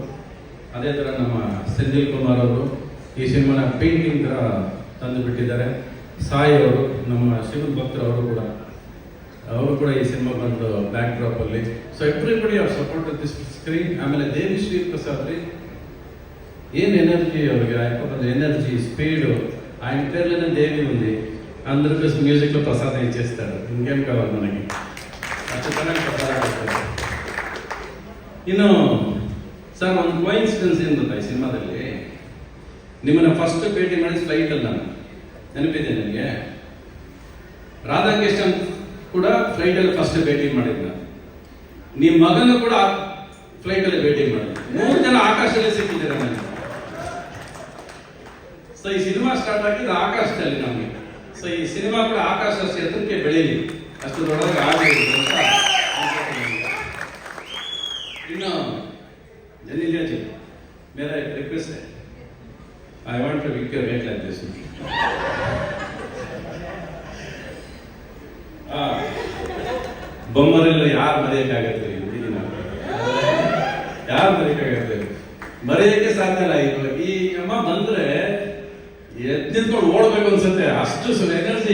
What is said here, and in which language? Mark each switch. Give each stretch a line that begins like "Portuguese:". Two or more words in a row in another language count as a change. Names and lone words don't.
Kannada: ಅದೇ ಥರ ನಮ್ಮ ಸೆಂಥಿಲ್ ಕುಮಾರ್ ಅವರು ಈ ಸಿನಿಮಾನ ಪೇಂಟಿಂಗ್ ಥರ ತಂದು ಬಿಟ್ಟಿದ್ದಾರೆ. ಸಾಯಿ ಅವರು, ನಮ್ಮ ಶಿವನ್ ಭಕ್ತರವರು ಕೂಡ ಈ ಸಿನಿಮಾ ಬಂದು ಬ್ಯಾಕ್ ಡ್ರಾಪ್ ಅಲ್ಲಿ.
English: So everybody are support this screen.
Kannada: ಆಮೇಲೆ ದೇವಿ ಶ್ರೀ ಪ್ರಸಾದ್ ರೀ,
Telugu: ఏం ఎనర్జీ ಅವ್ರಿಗೆ కొంచెం ఎనర్జీ స్పీడ్ ఆయన పేర్లోనే దేవి ఉంది. అందరూ మ్యూజిక్లో ప్రసాదం ఇచ్చేస్తాడు, ఇంకేం కావాలి మనకి. ఖచ్చితంగా ಪ್ರಸಾದ.
Kannada: ಇನ್ನು ಸರ್ ಒಂದು ಕೋಇನ್ಸಿಡೆನ್ಸ್ ಏನು ಗೊತ್ತಾ, ಈ ಸಿನಿಮಾದಲ್ಲಿ ನಿಮ್ಮನ್ನ ಫಸ್ಟ್ ಭೇಟಿ ಮಾಡಿ ಫ್ಲೈಟಲ್ಲಿ ನಾನು ನೆನಪಿದೆ ನನಗೆ. ರಾಧಾಕೃಷ್ಣನ್ ಕೂಡ ಫ್ಲೈಟಲ್ಲಿ ಫಸ್ಟ್ ಭೇಟಿ ಮಾಡಿದ್ದ. ನಿಮ್ಮ ಮಗನ ಕೂಡ ಫ್ಲೈಟಲ್ಲಿ ಭೇಟಿ ಮಾಡಿದ. 3 ಜನ ಆಕಾಶದಲ್ಲಿ ಸಿಕ್ಕಿದ್ದಾರೆ ನನಗೆ. ಸೊ ಈ ಸಿನಿಮಾ ಸ್ಟಾರ್ಟ್ ಆಗಿದ್ದು ಆಕಾಶದಲ್ಲಿ ನಮಗೆ. ಸೊ ಈ ಸಿನಿಮಾ ಕೂಡ ಆಕಾಶ ಕ್ಷೇತ್ರಕ್ಕೆ ಬೆಳೀಲಿ, ಅಷ್ಟು ದೊಡ್ಡದಾಗಿ ಆಗಬೇಕು ಅಂತ.
English: ಇನ್ನು ಜನಿಲಿಯಾ ಜಿ,
Hindi: मेरा रिक्वेस्ट है,
English: I want to make your head like this.
Kannada: ಬೊಮ್ಮರೆಲ್ಲ ಯಾರು ಮರೆಯಕ್ಕಾಗತ್ತೆ? ಯಾರು ಮರೆಯಕ್ಕಾಗತ್ತೆ? ಮರೆಯಕ್ಕೆ ಸಾಧ್ಯ ಇಲ್ಲ. ಈ ಅಮ್ಮ ಬಂದ್ರೆ ಎದ್ದಿದ್ಕೊಂಡು ಓಡಬೇಕು ಅನ್ಸುತ್ತೆ, ಅಷ್ಟು ಎನರ್ಜಿ.